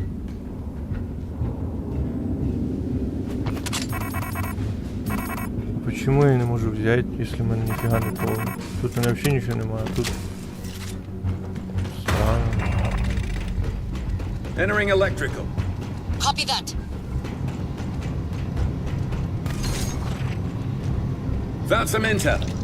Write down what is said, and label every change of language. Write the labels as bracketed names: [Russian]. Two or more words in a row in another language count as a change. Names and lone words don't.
[Russian] Почему я не можу взять, если [Ukrainian] в мене ніфіга не повно? Тут у мене взагалі нічого немає, тут... [Russian] Странно. [English] Entering electrical. Copy that. Found some intel.